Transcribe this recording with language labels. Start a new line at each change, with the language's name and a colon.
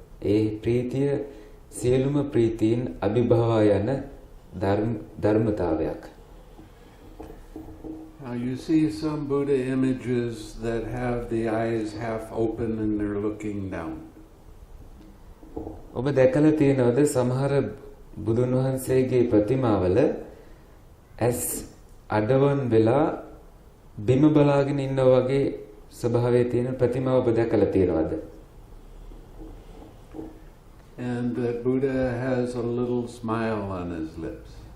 Sinhala: ඒ ප්‍රීතිය සියලුම ප්‍රීතීන් අභිභවා යන ධර්මතාවයක්.
English: Now you see some Buddha images that have the eyes half open and they're looking down.
Sinhala: ඔබ දැකලා තියෙනවද සමහර බුදුන් වහන්සේගේ ප්‍රතිමාවල ඇස් අඩවන් වෙලා බිම බලාගෙන ඉන්නා වගේ ස්වභාවයේ තියෙන ප්‍රතිමාව ඔබ දැකලා තියෙනවද?
English: And that Buddha has a little smile on his lips.